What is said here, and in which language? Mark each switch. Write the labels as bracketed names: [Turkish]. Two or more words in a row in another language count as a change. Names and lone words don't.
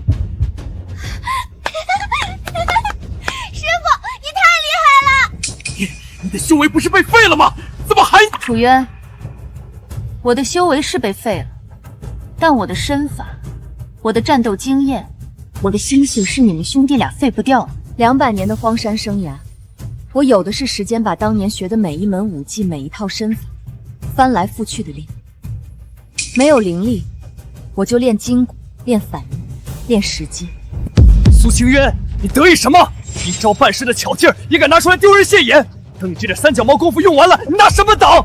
[Chinese] 師傅，你太厲害了！你的修為不是被廢了嗎？怎麼還…… 楚淵，我的修為是被廢了，但我的身法，我的戰鬥經驗，我的心性是你們兄弟倆廢不掉的。 200年的荒山生涯，我有的是時間把當年學的每一門武技、每一套身法翻來覆去的練。沒有靈力，我就練筋骨、練反應、練時機。蘇清淵，你得意什麼？一招半式的巧勁兒也敢拿出來丟人現眼？等你這點三腳貓功夫用完了，你拿什麼擋？